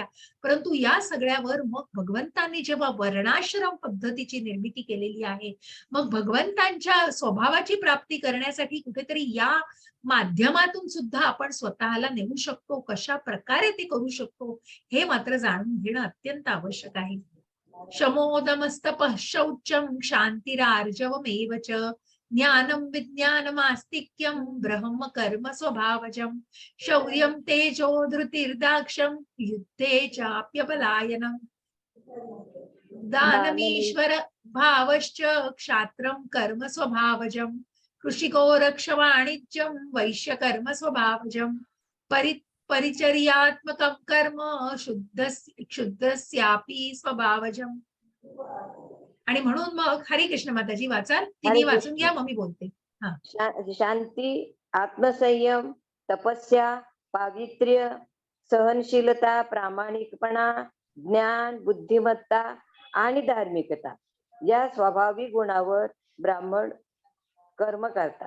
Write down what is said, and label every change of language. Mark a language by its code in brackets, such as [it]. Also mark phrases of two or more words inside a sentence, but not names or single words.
[mr] परंतु या सगळ्यावर मग भगवंतांनी जेव्हा वर्णाश्रम पद्धतीची निर्मिती केलेली आहे, मग भगवंतांच्या स्वभावाची प्राप्ती करण्यासाठी कुठेतरी या माध्यमातून सुद्धा आपण स्वतःला नेऊ शकतो, कशा प्रकारे ते करू शकतो हे मात्र जाणून घेणं अत्यंत आवश्यक आहे. [sa] शमोदमस्तपः शौचम क्षांतिरार्जवमेव च ज्ञानम विज्ञानमास्तिक्यम ब्रह्म कर्म स्वभावजम शौर्यं तेजो धृतिर्दाक्षम युद्धे चाप्यपलायनम दानमीश्वर भावश्च क्षात्रं कर्म स्वभावजम कृषिको रक्ष वाणिज्यं वैश्य कर्म स्वभावजम परिचर्यात्मकं कर्म क्षुद्रस्यापि स्वभावजम. [mr] आणि म्हणून मग हरे कृष्ण माताजी वाचाल, हरे तिन्ही वाचून कृष्ण. घ्या मग मी बोलते. हा. शांती, आत्मसंयम, तपस्या, पावित्र्य, सहनशीलता, प्रामाणिकपणा, ज्ञान, बुद्धिमत्ता आणि धार्मिकता या स्वाभाविक गुणावर ब्राह्मण कर्म करतात.